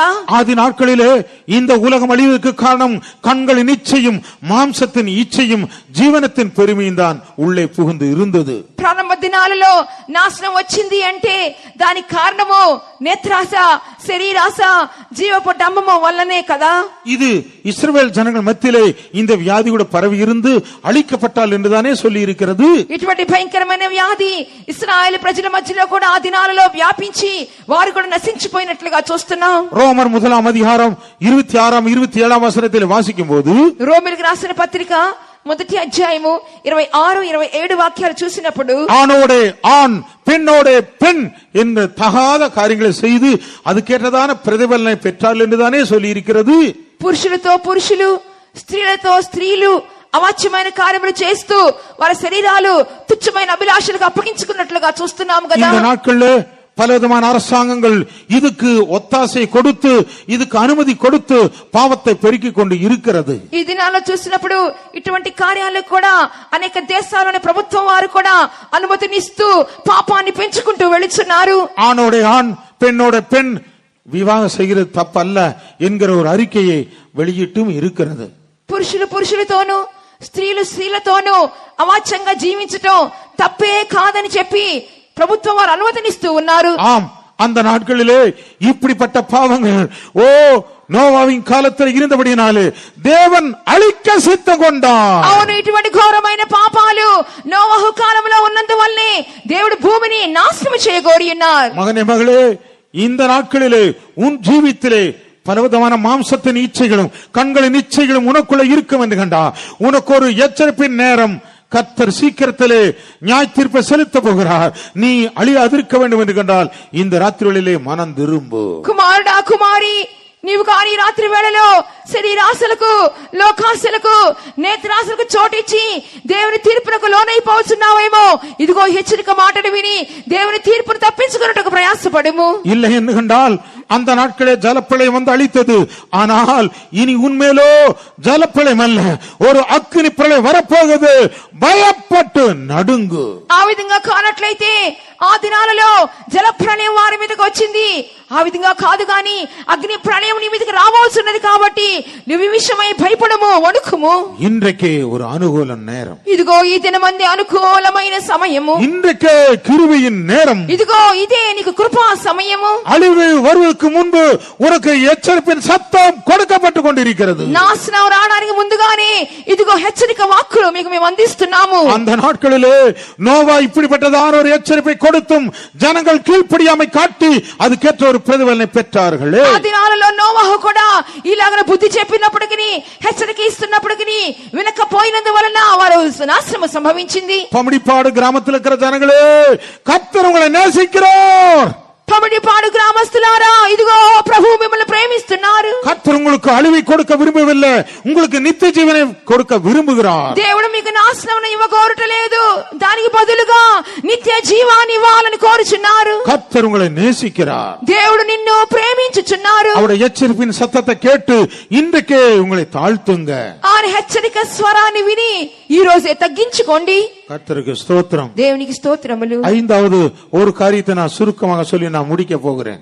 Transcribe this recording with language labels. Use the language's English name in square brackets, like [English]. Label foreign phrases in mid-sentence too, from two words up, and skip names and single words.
[Tamil] ஆதி நாட்களிலே இந்த உலகம் அழிவதற்கு காரணம் கண்களின் இச்சையும் மாம்சத்தின் இச்சையும் ஜீவனத்தின் பெருமையும் தான் உள்ளே புகுந்து இருந்தது. [Telugu] ప్రారంభ దినాలలో నాశనం వచ్చింది అంటే దానికి కారణము నేత్రాశ, శరీరాశ, జీవపు డంబము వల్లనే కదా. [Tamil] இது இஸ்ரவேல் ஜனங்கள் மத்தியிலே இந்த வியாதி கூட பரவி இருந்து அழிக்கப்பட்டால் என்றுதானே சொல்லி இருக்கிறது. [Telugu] ఇటువంటి భయంకరమైన వ్యాధి ఇశ్రాయేలు ప్రజల మధ్యలో కూడా ఆ దినాలలో వ్యాపించి వారు కూడా నశించిపోయినట్లుగా చూస్తున్నాం. [Tamil] ரோமர் 1ஆம் அதிகாரம் 26ஆம் 27ஆம் வசனத்தில் வாசிக்கும் போது, [Telugu] రోమిలికి రాసిన పత్రిక 1వ అధ్యాయము 26, 27 వాక్యాలు చూసినప్పుడు, [Tamil] ஆணோடே ஆண் பெண்ணோடே பெண் என்று தகாத காரியங்களை செய்து அது கேட்டதான பிரதிபலனை பெற்றால் என்றுதானே சொல்லி இருக்கிறது. [Telugu] పురుషులతో పురుషులు, స్త్రీలతో స్త్రీలు అవాచ్యమైన కార్యములు చేస్తూ వారి శరీరాలు తుచ్చమైన అభిలాషలకు అప్పగించుకున్నట్లుగా చూస్తున్నాము కదా. [Tamil] இந்த நாட்கள்ல பலவிதமான அரசாங்கங்கள் இதுக்கு ஒத்தாசை கொடுத்து இதுக்கு அனுமதி கொடுத்து பாவத்தை பெருக்கிக் கொண்டு இருக்கிறது. [Telugu] ఈ దినాల్లో చూసినప్పుడు ఇటువంటి కార్యాలకు కూడా అనేక దేశాల్లోని ప్రభుత్వం వారు కూడా అనుమతినిస్తూ పాపాన్ని పెంచుకుంటూ వెళుతున్నారు. [Tamil] ஆணோட ஆண் பெண்ணோட பெண் விவாகம் செய்கிறது தப்பல்ல என்கிற ஒரு அறிக்கையை வெளியிட்டும் இருக்கிறது. [Telugu] పురుషులు పురుషులతోనూ స్త్రీలు స్త్రీలతోనూ అవాచ్యంగా జీవించటం తప్పే కాదని చెప్పి ప్రభుత్వం వారు అనుమతినిస్తూ ఉన్నారు. [Tamil] ஆம், அந்த நாட்களிலே இப்படிப்பட்ட பாவங்கள் நோவாவின் காலத்தில் இருந்தபடினாலே தேவன் அழிக்க சித்தம் கொண்டார். [Telugu] అవును, ఇటువంటి ఘోరమైన పాపాలు నోవహు కాలంలో ఉన్నందువల్లే దేవుడు భూమిని నాశనం చేయగోరి ఉన్నారు. [Tamil] மகனே மகளே, இந்த நாட்களிலே உன் ஜீவித்திலே பலவிதமான மாம்சத்தின் இச்சைகளும் கண்களின் இச்சைகளும் உனக்குள்ள இருக்கும் என்று கண்டா உனக்கு ஒரு எச்சரிப்பின் நேரம். கர்த்தர் சீக்கிரத்திலே நியாய தீர்ப்பை செலுத்த போகிறார். நீ அழியாதிருக்க வேண்டும் என்று கண்டால் இந்த ராத்திரிகளிலே மனம் திரும்பு. [Telugu] కుమారుడా కుమారి, నీవు కానీ రాత్రి వేళలో శరీరాశలకు లోకాశలకు నేత్రాశలకు చోటిచ్చి దేవుని తీర్పునకు లోనైపోతున్నావేమో, ఇదిగో హెచ్చరిక మాటలు విని దేవుని తీర్పును తప్పించుకున్నట్టుకు ప్రయాసపడము. [Tamil] இல்லை என்று கண்டால் அந்த நாட்களே ஜலப்பிரளயம் வந்து அழித்தது. ஆனால் இனி உண்மையிலோ ஜலப்பிரளயம் அல்ல, ஒரு அக்கினி பிரளயம் வரப்போகுது. பயப்பட்டு நடுங்கு. [Telugu] ఆ విధంగా కానట్లయితే ఆ దినాలలో జల ప్రళయం వారి మీదకి వచ్చింది. ఆ విధంగా కాదు గాని అగ్ని ప్రళయం నీ మీదకి రావాల్సిన్నది. కాబట్టి నువ్వు ఈ విషయమై భయపడము, వణుకుము. [Tamil] இன்றைக்கே ஒரு அனுகூல நேரம். [Telugu] ఇదిగో ఈ దినమంది అనుకూలమైన సమయము. [Tamil] இன்றைக்கே கிருபையின் நேரம். [Telugu] ఇదిగో ఇదే నీకు కృపా సమయము. [Tamil] அழிவு வருவதற்கு முன்பு உனக்கு எச்சரிப்பின் சத்தம் கொடுக்கப்பட்டு கொண்டிருக்கிறது. [Telugu] నాశనం రావడానికి ముందుగానే ఇదిగో హెచ్చరిక వాక్కులు మీకు మేము అందిస్తున్నాము. [Tamil] அந்த நாட்களிலே நோவா இப்படிப்பட்டதான ஒரு எச்சரிப்பை கொடுத்தும் ஜனங்கள் கீழ்ப்படியாமை காட்டி அதுக்கேற்ற ஒரு பிரதிபலனை பெற்றார்களே. [Telugu] ఆ దినాలలో నోవహు కూడా ఇలాగ బుద్ధి చెప్పినప్పటికీ హెచ్చరిక ఇస్తున్నప్పటికీ వినకపోయినందువలన వారు నాశనం సంభవించింది. [Tamil] பமடிப்பாடு கிராமத்தில் இருக்கிற ஜனங்களே, கர்த்தர் உங்களை நேசிக்கிறார். [Telugu] పమిడిపాడు గ్రామస్తులారా, ఇదిగో ప్రభు మిమ్మల్ని ప్రేమిస్తున్నారు. [Tamil] கர்த்தர் உங்களுக்கு அழிவை கொடுக்க விரும்பவில்லை, உங்களுக்கு நித்திய ஜீவனை கொடுக்க விரும்புகிறார். [Telugu] దేవుడు మీకు నాశనం ఇవ్వగోరటలేదు, దానికి బదులుగా నిత్య జీవాన్ని ఇవ్వాలని కోరుచున్నారు. [Tamil] கர்த்தர் உங்களை நேசிக்கிறார். [Telugu] దేవుడు నిన్ను ప్రేమించుచున్నారు. [Tamil] அவருடைய எச்சரிப்பின் சத்தத்தை கேட்டு இன்றைக்கே உங்களை தாழ்த்துங்க. [Telugu] ఆయన హెచ్చరిక స్వరాన్ని విని ఈ రోజే తగ్గించుకోండి. [Tamil] கர்த்தருக்கு ஸ்தோத்திரம். [Telugu] దేవునికి స్తోత్రములు. [Tamil] ஐந்தாவது ஒரு காரியத்தை நான் சுருக்கமாக சொல்லி நான் முடிக்க போகிறேன்.